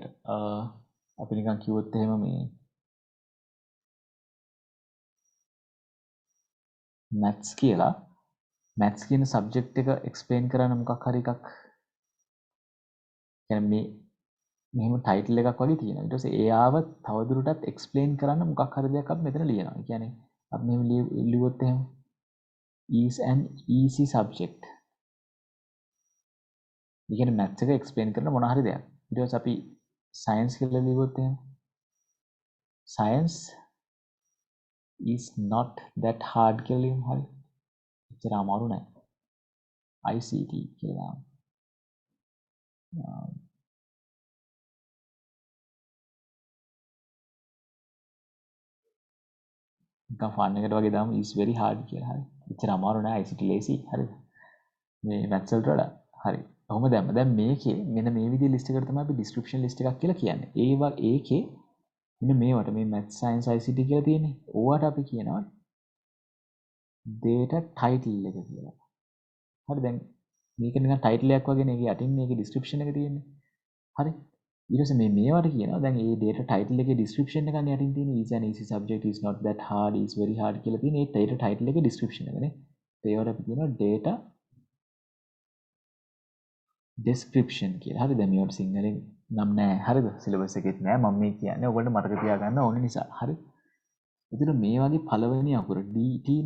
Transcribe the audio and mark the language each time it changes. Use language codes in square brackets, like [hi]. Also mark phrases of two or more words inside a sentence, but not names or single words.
[si] අපි නිකන් කිව්වොත් එහෙම මේ maths කියලා maths කියන subject එක explain කරන්න මොකක් හරි එකක් කියන්නේ මේ මෙහෙම title එකක් වගේ තියෙනවා. ඊට පස්සේ එයාව තවදුරටත් explain කරන්න මොකක් හරි දෙයක් අපි මෙතන ලියනවා. ඒ කියන්නේ අපි මෙහෙම ලියුවොත් එහෙම [en] is an easy subject. [si] ඒ කියන්නේ maths එක explain කරන මොන හරි දෙයක්. ඊට පස්සේ අපි සයන්ස් කියලා ලියුවොත් එහෙම [en] science is not that hard [si] කියලා ලියමු. හරි. එච්චර අමාරු නෑ. ICT කියලා. නිකන් ෆන් එකට වගේ දාමු [en] is very hard [si] කියලා. හරි. එච්චර අමාරු නෑ ICT ලේසි. හරිද? මේ maths වලට වඩා. හරි. කොහොම දැම්ම. දැන් මේකේ මෙන්න මේ විදිහේ ලිස්ට් එකකට තමයි අපි [en] description list [si] එකක් කියලා කියන්නේ. ඒකේ මෙන්න මේවට මේ [en] maths science ICT [si] කියලා තියෙන්නේ. ඕවට අපි කියනවා [en] data title [si] එක කියලා. හරි දැන් මේක නිකන් ටයිටල් එකක් වගේ නේ. ඒකේ යටින් මේකේ description එක තියෙන්නේ. හරි. ඊට පස්සේ මේවට කියනවා දැන් මේ [en] data title [si] එකේ description එකක් යටින් තියෙන [en] is an easy subject is not that hard is very hard [si] කියලා තියෙන ඒ [en] data title [si] එකේ description එක නේ. ඒවට අපි කියනවා [en] data description [si] කියලා. හරි දැන් මේවට සිංහලෙන් නම් නැහැ. හරිද? සිලබස් එකෙත් නැහැ. මම මේ කියන්නේ ඔයගොල්ලෝ මතක තියාගන්න ඕන නිසා. හරි. එතන මේ වගේ පළවෙනි අකුර DT නේ.